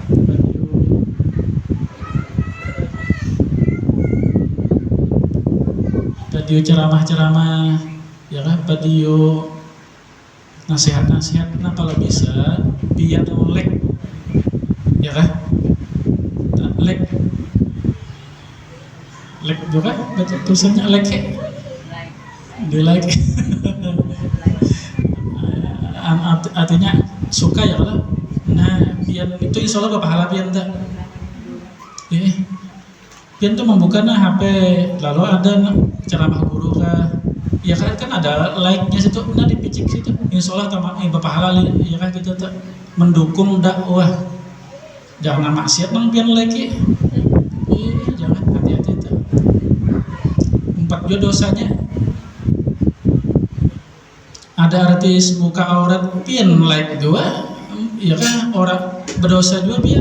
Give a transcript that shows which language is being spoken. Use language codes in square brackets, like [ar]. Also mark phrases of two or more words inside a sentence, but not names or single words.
[id] Video ceramah-ceramah, ya kan? Video nasihat-nasihat. Nah kalau bisa biar like, ya kan? Like juga, betul tulisannya like ya? Di like. Artinya suka ya kalau. [bjn] Nah biar itu [ar] إن شاء الله [bjn] berpahala biar enggak. Pian tuh membuka HP, lalu ada ceramah guru kah? Ya kan ada like-nya situ, nah dipicik situ. [ar] إن شاء الله [id] bapak halal ya kan kita tuh mendukung dakwah. [bjn] Jangan maksiat nang pian like. [id] Jangan, hati-hati tuh. 4 juga dosanya. [bjn] Ada artis buka aurat pian like juga, ya kan orang berdosa juga pian.